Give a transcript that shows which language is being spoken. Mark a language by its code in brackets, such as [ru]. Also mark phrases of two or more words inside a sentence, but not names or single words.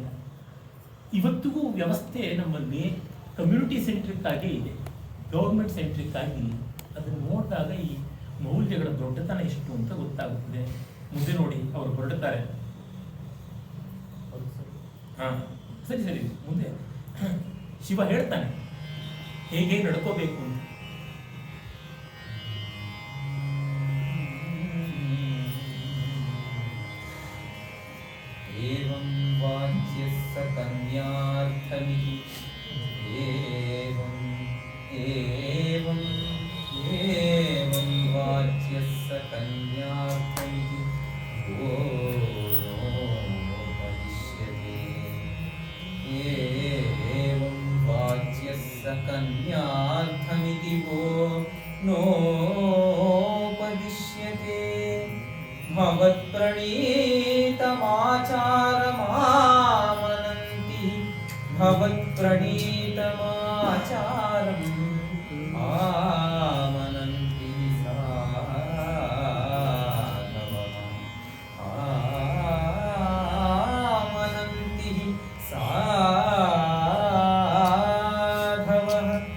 [kn] ಇವತ್ತಿಗೂ ವ್ಯವಸ್ಥೆ ನಮ್ಮಲ್ಲಿ [en] community centric [kn] ಆಗೇ ಇದೆ, [en] government centric [kn] ಆಗಿಲ್ಲ. ಅದನ್ನು ನೋಡಿದಾಗ ಈ ಮೌಲ್ಯಗಳ ದೊಡ್ಡತನ ಎಷ್ಟು ಅಂತ ಗೊತ್ತಾಗುತ್ತದೆ. ಮುಂದೆ ನೋಡಿ, ಅವರು ಹೊರಡ್ತಾರೆ. ಹಾಂ, ಸರಿ ಸರಿ, ಮುಂದೆ ಶಿವ ಹೇಳ್ತಾನೆ ಹೇಗೆ ನಡ್ಕೋಬೇಕು ಅಂತ. [sa] ಏವಂ ವಾಚ್ಯಸ್ಸ ಕನ್ಯಾರ್ಥಮಿತಿ ಏವಂ ಏವಂ ಏವಂ ವಾಚ್ಯಸ್ಸ ಕನ್ಯಾರ್ಥಮಿತಿ ಓ ಭವಿಷ್ಯತಿ ಏವಂ ವಾಚ್ಯಸ್ಸ ಕನ್ಯಾರ್ಥಮಿತಿ ಓ ನೋಪದಿಶ್ಯತೆ ಭವತ್ಪ್ರಣೀತಮಾಚಾರಮಾಮನಂತಿ ಭವತ್ಪ್ರಣೀತಮಾಚಾರಂ ಆಮನಂತಿ ಸಾಧವಃ ಆಮನಂತಿ ಸಾಧವಃ